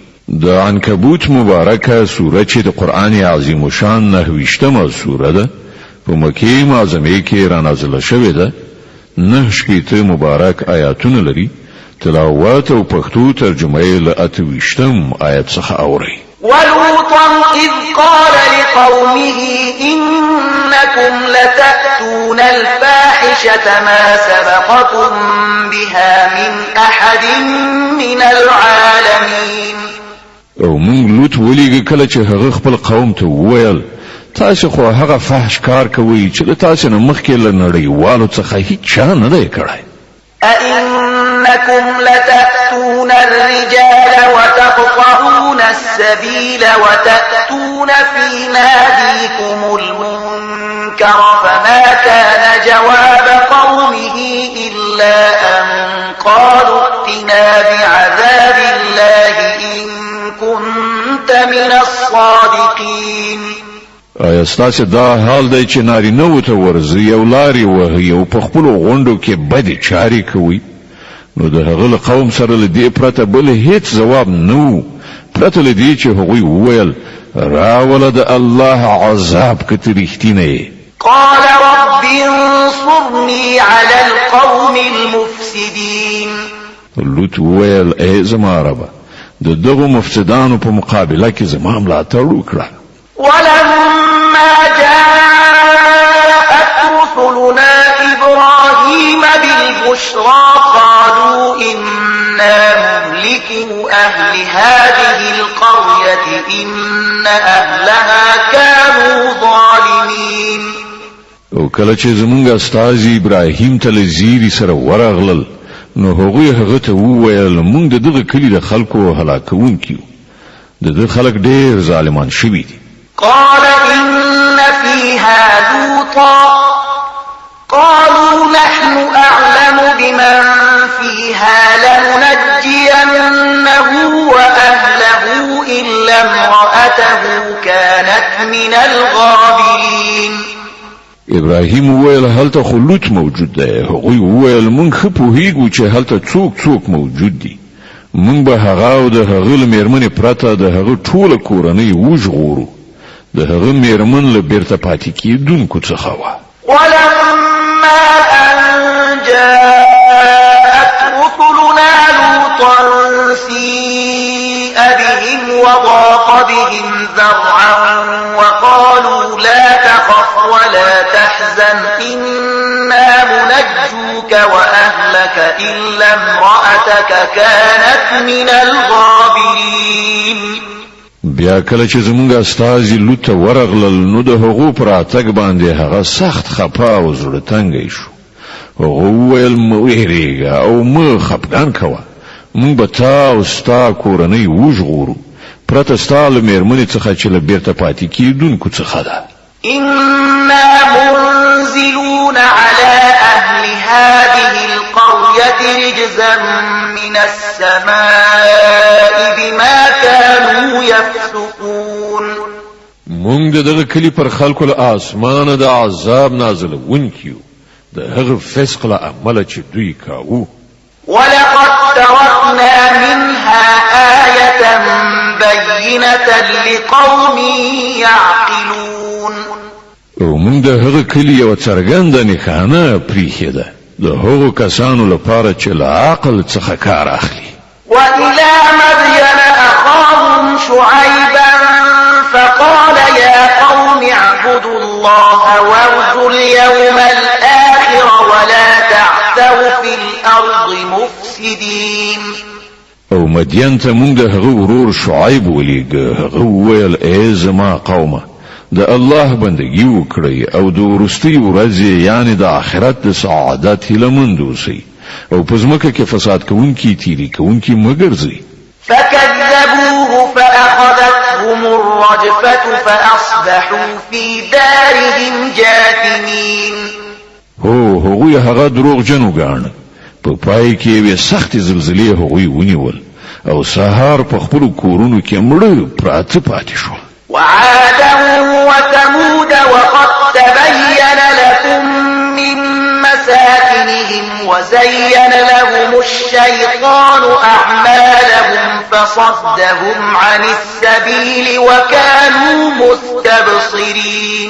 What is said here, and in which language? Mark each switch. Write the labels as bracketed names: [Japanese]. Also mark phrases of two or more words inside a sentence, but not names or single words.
[Pashto] د عنکبوت مبارکه سوره چې د قرآن عظیم شان 9 سوره ده په مکه معظمه کې را نازله شوې ده. 9 مبارک آیاتونه لري. تلاوت او پښتو ترجمه یې له 28 آیت څخه اوري. [Arabic] ولوطا إذ قال لقومه إنكم لتأتون الفاحشة ما سبقكم بها من أحد من العالمين. [Pashto] او موږ لوط ولېږه کله چې هغه خپل قوم ته وویل تاسو خو هغه فحش کار کوي چې تاسو نه مخکې له نړیوالو څخه هیڅ چا نه دی کړی. [Arabic] أئنكم لتأتون الرجال وتقطعون السبيل وتأتون في ناديكم المنكر فما كان جواب قومه إلا أن قالوا ائتنا بعذاب الله إن كنت من الصادقين. [Pashto] آیا ستاسو دا حال دی چې نارینه‌وو ته ورځي او لارې وهي او په خپلو غونډو کې بدې چارې کوي؟ نو د هغه له قوم سره له دې پرته بل هیڅ ځواب نه و، پرته له دې چې هغوی وویل راوله د الله عذاب که ته رښتینه یې. [Arabic] قال رب انصرني على القوم المفسدين. [Pashto] لوط وویل ای زما ربه د دغو مفسدانو په مقابله کې زما ملاتړ وکړه. [Arabic] ولما جاءت رسلنا إبراهيم بالبشرى قالوا إنا مهلكو أهل هذه القرية إن أهلها كانوا ظالمين. [Pashto] او کله چې زمونږ استازي ابراهیم ته له زیري سره ورغلل نو هغوی هغه ته وویل مونږ د دغه کلي د خلکو هلاکوونکي یو، د دغه خلک ډېر ظالمان شوي دي. [Arabic] قال إن فيها لوطا قالوا نحن أعلم بمن فيها لننجينه وأهله إلا امرأته كانت من الغابرين. [Pashto] ابراهیم وویل هلته خو لوط موجود دی. هغوی وویل مونږ ښه پوهیږو چې هلته څوک موجود دي، مونږ به هغه او د هغه له میرمنې پرته د هغه ټوله کورنۍ وژغورو. د هغه میرمن له بیرته پاتې کېدونکو څخه وه. [Arabic] ولما أن جاءت رسلنا لوطا سيء بهم وضاق بهم ذرعا وقالوا لا تخف ولا تحزن إنا منجوك وأهلك إلا امرأتك كانت من الغابرين. [Pashto] بیا کله چې زمونږ استازي لوط ته ورغلل نو د هغو پر راتګ باندې هغه سخت خپه او زړه تنګی شو. هغه وویل مه ویرېږه او مه خفګان کوه، مونږ به تا او ستا کورنۍ وژغورو پرته ستا له میرمنې څخه چې له بیرته پاتې کېدونکو څخه ده. [Arabic] إنا منزلون على أهل هذه القرية رجزا من السماء بما كانوا يفسقون. [Pashto] مونږ دغه کلی پر خلکو له آسمانه د عذاب نازلونکي یو د هغه فسق له امله چې دوی کاوه. [Arabic] ولقد تركنا منها آية بينة لقوم يعقلون. [Pashto] او مونږ د هغه کلی یو څرګنده نښانه پریښې ده د هغو کسانو لپاره چې له عقل څخه کار اخلي. [Arabic] وإلى مدين أخاهم شعيبا فقال يا قوم اعبدوا الله وارجوا اليوم الآخر ولا تعثوا في الأرض مفسدين. [Pashto] او مدین ته مونږ د هغه ورور شعیب ولیږه. هغه وویل ای زما قومه د الله بندگی وکړئ او د وروستۍ ورځې یعنی د آخرت د سعادت هیلهمند اوسئ او په ځمکه کې فساد کوونکي تیری کوونکي مه ګرځئ. [Arabic] فكذبوه فأخذتهم الرجفة فأصبحوا في دارهم جاثمين. [Pashto] هغوی هغه دروغجن وګاڼه. په پای کې یوې سختې زلزلې هغوی ونیول او سهار په خپلو کورونو کې مړه پراته پاتې شول. [Arabic] وعادا وثمود وقد تبين لكم من مساكنهم وزين لهم الشيطان أعمالهم فصدهم عن السبيل وكانوا مستبصرين.